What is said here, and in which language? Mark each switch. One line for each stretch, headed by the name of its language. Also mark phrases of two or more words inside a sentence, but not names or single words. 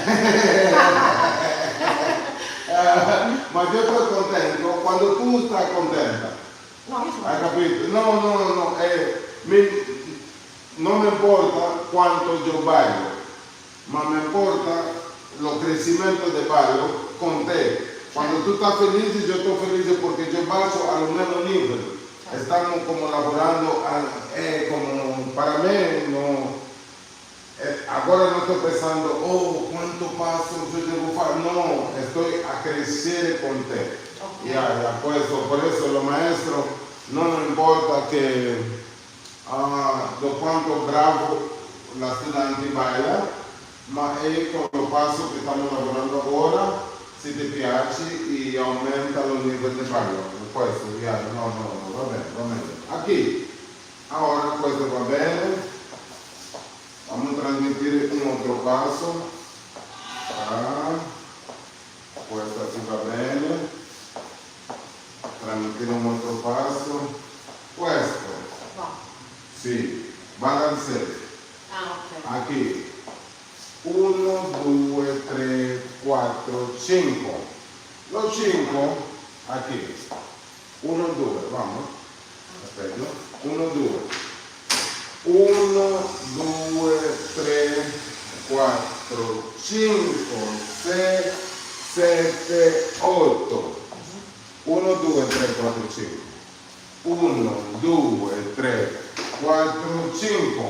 Italian: Ma io sto contento quando tu stai contenta. No, io sono. Hai capito? No. Non mi importa quanto io ballo, ma mi importa lo crecimiento del ballo con te.
Spanish: Quando tu estás feliz, yo estoy feliz porque yo paso al mismo nivel. Estamos como laborando, como para mí, no, ahora no estoy pensando, oh, cuánto paso yo debo hacer. No, estoy a crecer con te. Okay. Ya, pues, por eso los maestros no nos importa que lo
Italian: quanto bravo la studente
Spanish: baila,
Italian: ma è con lo passo che stiamo lavorando ora. Se ti piace e aumenta lo livello di ballo. Questo, no, va bene.
Spanish: Aquí, ahora
Italian: questo va bene.
Spanish: Vamos a transmitir
Italian: un altro passo. Questo si va bene. Transmitir un altro passo. Questo. No. Sì, balance. Ah, ok.
Spanish: Aquí. 1, 2, 3, 4, 5. Los 5 aquí. 1, 2, vamos.
Italian: Aspetta. 1, 2. 1, 2, 3, 4, 5, 6, 7, 8. 1, 2, 3, 4, 5. 1, 2, 3, 4, 5.